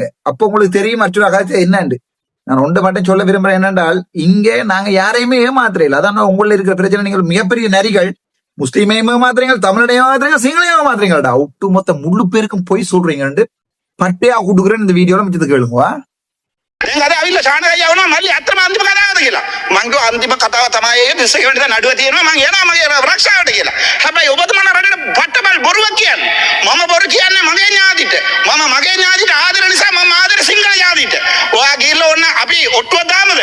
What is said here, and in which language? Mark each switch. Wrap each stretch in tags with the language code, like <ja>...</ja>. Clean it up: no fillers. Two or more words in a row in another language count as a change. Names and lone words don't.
<ta>அப்போ உங்களுக்கு தெரியும் மற்றொரு அகாலத்தை என்னண்டு. நான் ஒன்று மட்டும் சொல்ல விரும்புறேன் என்னென்றால், இங்க நாங்க யாரையுமே ஏமாத்துறீங்க. அதான் உள்ள இருக்கிற பிரச்சனை. நீங்கள் மிகப்பெரிய நரிகள், முஸ்லீமையும் ஏமாத்துறீங்க, தமிழையும் ஏமாத்துறீங்க, சிங்களையும் ஏமாத்துறீங்கடா. ஒட்டுமொத்த முழு பேருக்கும் போய் சொல்றீங்கன்னு பட்டையா கொடுக்குறேன்னு இந்த வீடியோல மிச்சது கேளுங்க.</ta> <si>අද අවිල්ල ශානකයි යවනවා මල්ලි අත්‍තරම අන්තිම කතාවද කියලා. මං කිව්වා අන්තිම කතාව තමයි ඒ 20 වෙනිදා නඩුව තියෙනවා මං යනවා මගේ රක්ෂාවට කියලා. හැබැයි ඔබතුමාලා රටේ පට්ටබල් බොරුවක් කියන්නේ. මම බොරු කියන්නේ මගේ ඥාතිට. මම මගේ ඥාතිට ආදර නිසා මම ආදර සිංහල ඥාතිට. ඔයා ගිහලා ඕන්න අපි ඔට්ටුවක් දාමුද?</si>